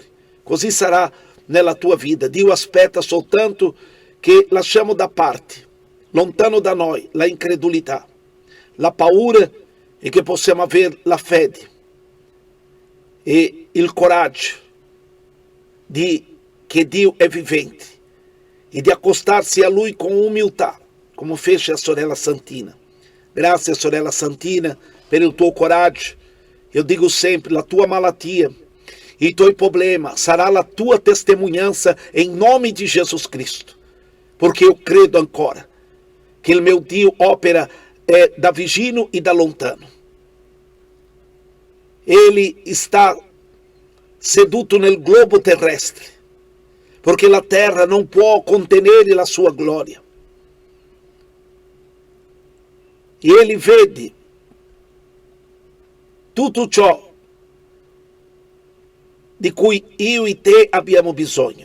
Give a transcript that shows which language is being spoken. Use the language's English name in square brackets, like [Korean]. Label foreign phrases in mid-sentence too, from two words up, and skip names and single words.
[Italian] Così sarà nella tua vita. Dio aspetta soltanto che lasciamo da parte, lontano da noi, la incredulità, la paura, e che possiamo avere la fede e il coraggio di che Dio è vivente e di accostarsi a Lui con umiltà, come fece a sorella Santina. Grazie, sorella Santina, per il tuo coraggio. [Portuguese] Eu digo sempre, [Italian] la tua malattia, i tuoi problemi sarà la tua [Portuguese] testemunhança em nome de Jesus Cristo. Porque eu [Italian] credo ancora que il meu Dio opera da vicino e da lontano. [Portuguese] Ele está [Italian] seduto nel globo terrestre, porque la terra non può contenere la sua gloria. E ele vede tutto ciò di cui io e te abbiamo bisogno.